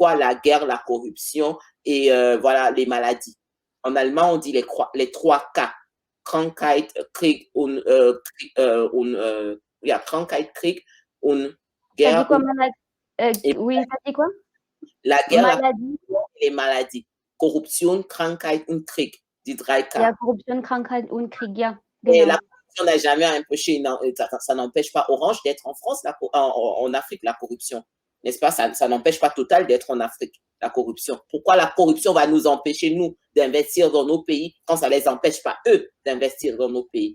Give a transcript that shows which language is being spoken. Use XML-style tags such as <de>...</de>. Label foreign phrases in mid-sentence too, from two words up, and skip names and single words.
<fr>La guerre, la corruption et voilà, les maladies. En allemand, on dit les 3 K.</fr> <de>Krankheit, Krieg und, ja, Krankheit, Krieg und</de> <fr>T'as dit Guerre quoi, maladie? et Oui, t'as dit quoi? la guerre, la Maladie. et les maladies.</fr> <de>Korruption, Krankheit und Krieg, die 3 K. Ja, Korruption, Krankheit und Krieg, ja,</de> <fr>Et la genau. corruption n'a jamais empêché, ça n'empêche pas Orange d'être en France, en Afrique, la corruption. N'est-ce pas? Ça n'empêche pas Total d'être en Afrique, la corruption. Pourquoi la corruption va nous empêcher, nous, d'investir dans nos pays quand ça ne les empêche pas, eux, d'investir dans nos pays?</fr>